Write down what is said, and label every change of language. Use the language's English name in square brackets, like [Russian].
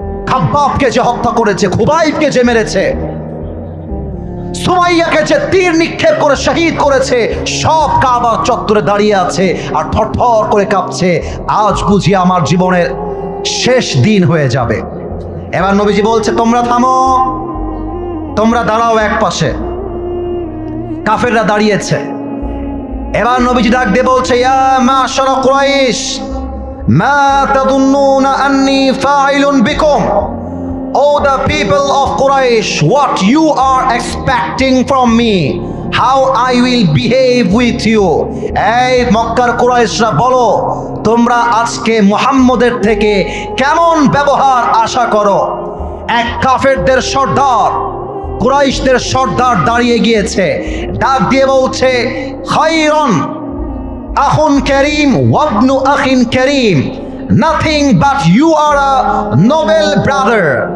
[Bangla] খাব্বাবকে যে হত্যা করেছে, খুবাইবকে যে মেরেছে, সুমাইয়াকে যে তীর নিক্ষেপ করে শহীদ করেছে, সব কাবার চত্বরে দাঁড়িয়ে আছে আর থরথর করে কাঁপছে, আজ বুঝি আমার জীবনের শেষ দিন হয়ে যাবে। এবার নবীজি বলছে, তোমরা থামো, তোমরা দাঁড়াও এক পাশে। কাফেররা দাঁড়িয়েছে। এবার নবীজি ডাক দিয়ে বলছে, [Arabic] ইয়া মাশারা কুরাইশ মা তাদুন্নুনা আন্নী ফাইলুন বিকুম, [English] O the people of Quraysh, what you are expecting from me, how I will behave with you. [Bangla] এই মক্কার কুরাইশরা বলো, তোমরা আজকে মুহাম্মদের থেকে কেমন ব্যবহার আশা করো? এক কাফেরদের সর্দার, কুরাইশদের সর্দার দাঁড়িয়ে গিয়েছে, ডাক দিয়ে বলছে, [Arabic] খায়রন আখুন কারীম ওয়াবনু আখিন কারীম, [English] nothing but you are a noble brother.